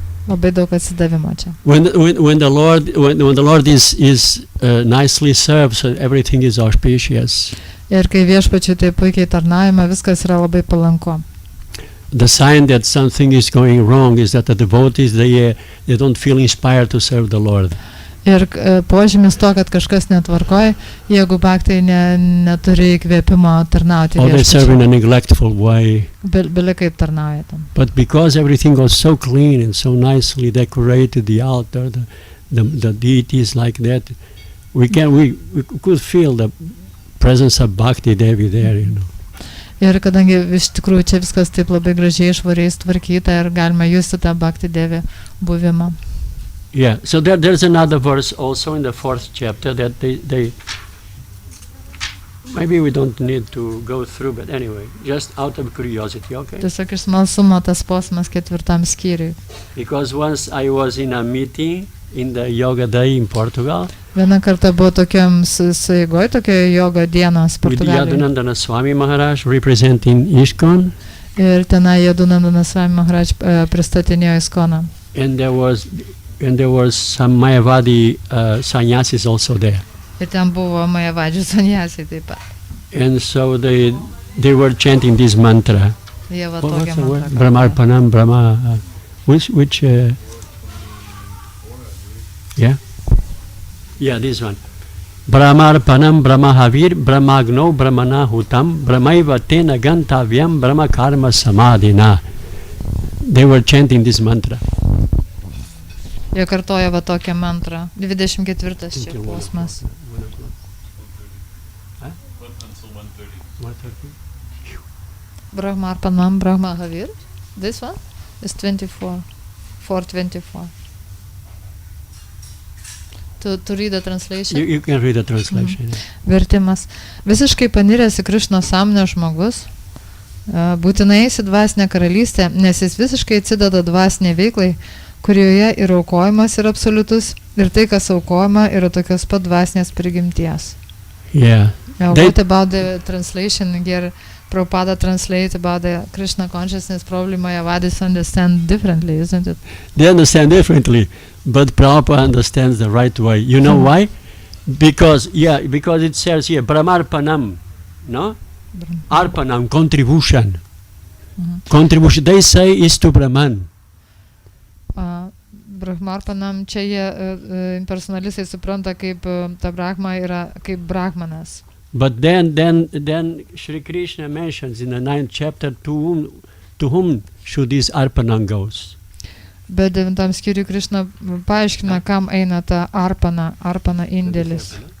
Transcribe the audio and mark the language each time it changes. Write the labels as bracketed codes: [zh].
[lt] Labai daug atsidavimo čia. [en] When the Lord is nicely served, so everything is auspicious. [lt] Ir kai viešpačiui taip puikiai tarnaujama, viskas yra labai palanku. [en] The sign that something is going wrong is that the devotees they don't feel inspired to serve the Lord. [lt] Ir požymis to, kad kažkas netvarkoja, jeigu baktai neturi įkvėpimo tarnauti [en] Or they serve in a [lt] viešpačiui. [en] neglectful way. [lt] Bili kaip tarnauja tam. [en] But because everything was so clean and so nicely decorated, the altar, the deities like that, we could feel the presence of Bhakti Devi there, [lt] Ir kadangi iš tikrųjų čia viskas taip labai gražiai švariai tvarkyta ir galima justi tą Bhakti Devi buvimą. [en] Yeah, so there's another verse also in the 4th chapter that they maybe we don't need to go through, but anyway, just out of curiosity, okay? [lt] Tiesiog iš smalsumo tas posmas 4 skyriui. [en] Because once I was in a meeting in the Yoga Day in Portugal. [lt] Vieną kartą buvo tokiam sueigoj, tokioje yoga dienos [en] With [lt] Portugalijoje. [en] Yadunandana Swami Maharaj representing ISKCON. [lt] Ir tenai Yadunandana Swami Maharaj pristatinėjo ISKCONą. [en] And there was some Mayavadi sannyasis also there. [lt] Ir ten buvo Mayavadžių sanyasiai taip pat. [en] And so they were chanting this mantra. [lt] Jie va [en] What's [lt] tokią [en] the word? [lt] mantrą. [sa] Brahmarpanam Brahma. [en] Which yeah, this one. [sa] Brahmarpanam Brahmahavir Brahmagno Brahmana Hutam Brahmaiva Tena Gantavyam Brahma Karma Samadhina. [en] They were chanting this mantra. [lt] Jie kartoja va tokią mantrą. 24 čia posmas. [sa] Brahmarpanam Brahmahavir. [en] This one is 24. 424. To read the translation? You can read the translation. [lt] Vertimas. Visiškai paniręs į Krišno sąmonę žmogus būtinai eis į dvasinę karalystę, nes jis visiškai atsideda dvasiniai veiklai, kurioje ir aukojimas yra absoliutus ir tai, kas aukojama, yra tokios pat dvasinės prigimties. [en] Yeah. What about the translation here? Prabhupada translate about the Krishna consciousness. Probably Mayavadis understand differently, isn't it? They understand differently, but Prabhupada understands the right way. You know why? Because it says here, Brahmarpanam, no? Arpanam, contribution. Contribution, they say, is to Brahman. [lt] Brahmarpanam, čia jie impersonalistai supranta, kaip ta Brahma yra kaip Brahmanas. [en] But then Shri Krishna mentions in the 9th chapter to whom should this arpanam goes. [lt] Bet 9 skyriui Krishna paaiškina, kam eina ta arpana indėlis.